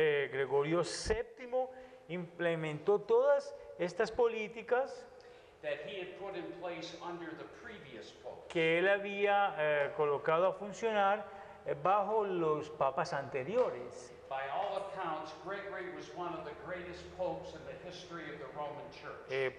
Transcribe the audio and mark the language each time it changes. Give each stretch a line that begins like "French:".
Spanish: Gregorio VII implementó todas estas políticas
English: that he had put in place under the previous pope.
Spanish: que él había colocado a funcionar bajo los papas anteriores.
English: By all accounts, Gregory was one of the greatest popes in the history of the Roman Church.